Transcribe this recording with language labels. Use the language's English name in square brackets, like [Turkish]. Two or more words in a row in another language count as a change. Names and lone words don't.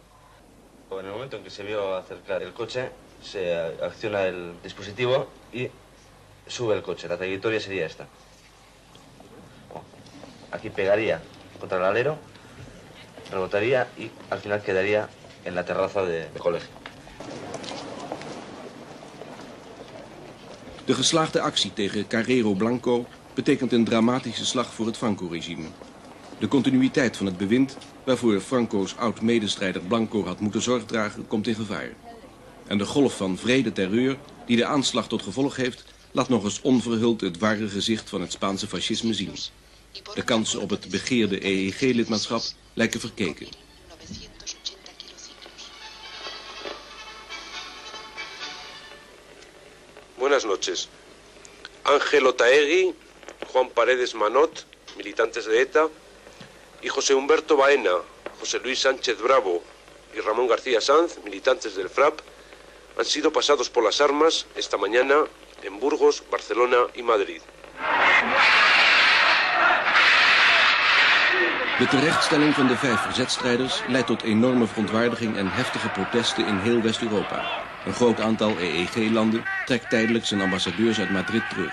[Spanish] En el momento en que se vio acercar el coche, se acciona el dispositivo y sube el coche. La trayectoria sería esta. Aquí pegaría contra el alero, rebotaría y al final quedaría en la terraza de colegio. [Dutch] De geslaagde actie tegen Carrero Blanco betekent een dramatische slag voor het Franco-regime. De continuïteit van het bewind, waarvoor Franco's oud-medestrijder Blanco had moeten zorg dragen, komt in gevaar. En de golf van wrede terreur die de aanslag tot gevolg heeft, laat nog eens onverhuld het ware gezicht van het Spaanse fascisme zien. De kansen op het begeerde EEG-lidmaatschap lijken verkeken. [Spanish] Buenas noches. Ángel Otaegui, Juan Paredes Manot, militantes de ETA, y José Humberto Baena, José Luis Sánchez Bravo y Ramón García Sanz, militantes del FRAP, han sido pasados por las armas esta mañana en Burgos, Barcelona y Madrid. [Dutch] De terechtstelling van de 5 verzetstrijders leidt tot enorme verontwaardiging en heftige protesten in heel West-Europa. Een groot aantal EEG-landen trekt tijdelijk zijn ambassadeurs uit Madrid terug.